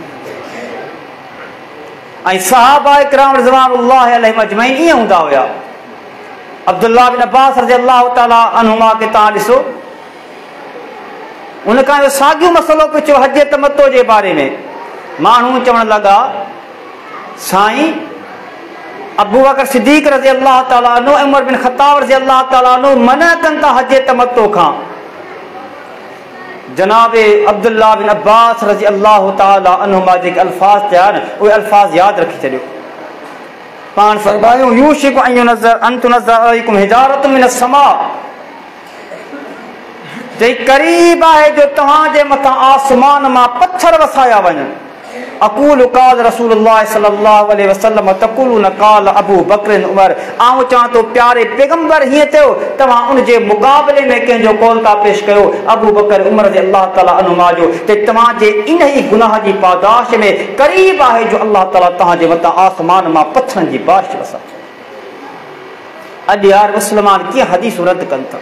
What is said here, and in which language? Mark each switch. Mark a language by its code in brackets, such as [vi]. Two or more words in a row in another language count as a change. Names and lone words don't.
[sd] ऐं सहाबा इकराम [ar] رضوان الله عليهم أجمعين [sd] ईअं हूंदा हुया। अब्दुल्लाह बिन अब्बास [ar] رضي الله تعالى عنهما [sd] के तव्हां ॾिसो, उनखां इहो साॻियो मसइलो पुछियो हज तमतो जे बारे में। माण्हू चवण लॻा साईं अबू बकर सिद्दीक़ [ar] رضي الله تعالى عنه [sd] ऐं उमर बिन ख़त्ताब [ar] رضي الله تعالى عنه [sd] मना कनि था हज तमतो खां। जनाब अब्दुल्लाह बिन अब्बास [ar] رضي الله تعالى عنهما [sd] जेके अल्फाज़ चया न, उहे अल्फाज़ यादि रखी छॾियो। पाण फरमायो [ar] يوشك أن ينزر أن تنزر عليكم حجارة من السماء, [sd] जे क़रीब आहे जो तव्हांजे मथां आसमान मां पत्थर वसाया वञनि। [ar] أقول قال رسول الله صلى الله عليه وسلم تقولون قال أبو بكر عمر, [sd] आऊं चवां थो प्यारे पैगंबर हीअं थियो, तव्हां उन जे मुक़ाबले में कंहिंजो कौल था पेश कयो अबू बकर उमर [ar] رضي الله تعالى عنهما [sd] जो, ते तव्हांजे इन ई गुनाह जी पादाश में क़रीब आहे जो अल्लाह ताला तव्हांजे मथां आसमान मां पत्थरनि जी बारिश वसाए। अॼु यार मुस्लमान कीअं हदीसूं रद्द कनि था।